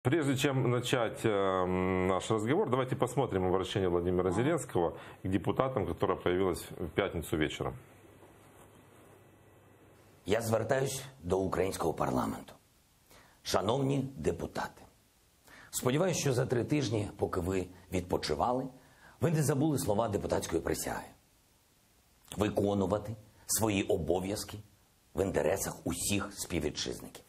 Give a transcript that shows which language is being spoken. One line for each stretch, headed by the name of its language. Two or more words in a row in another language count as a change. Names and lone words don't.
Russian: Прежде чем начать наш разговор, давайте посмотрим обращение Владимира Зеленского к депутатам, которое появилось в пятницу вечером.
Ukrainian: Я звертаюсь до українського парламенту. Шановні депутати, сподіваюся, що за 3 тижні, поки ви відпочивали, ви не забули слова депутатської присяги. Виконувати свої обов'язки в інтересах усіх співвітчизників.